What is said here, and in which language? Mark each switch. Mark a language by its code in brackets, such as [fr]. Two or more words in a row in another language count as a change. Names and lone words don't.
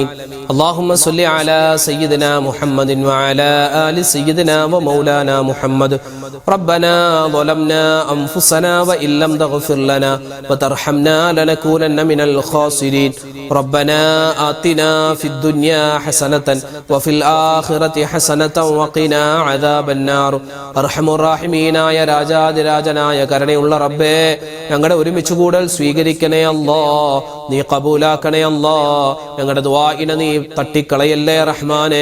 [ar] اللهم صل على سيدنا محمد وعلى آل سيدنا ومولانا محمد. ربنا ظلمنا أنفسنا وإن لم تغفر لنا وترحمنا لنكونن من الخاسرين. ربنا آتنا في الدنيا حسنة وفي الآخرة حسنة وقنا عذاب النار. أرحم الراحمين [ml] രാജാതിരാജനായ കരുണയുള്ള റബ്ബേ, ഞങ്ങളുടെ ഒരുമിച്ച് കൂടൽ സ്വീകരിക്കണേ അല്ലാ, നീ കബൂലാക്കണേ അല്ലാ. ഞങ്ങളുടെ ദുആഇനെ നീ തട്ടിക്കളയല്ലേ റഹ്മാനെ.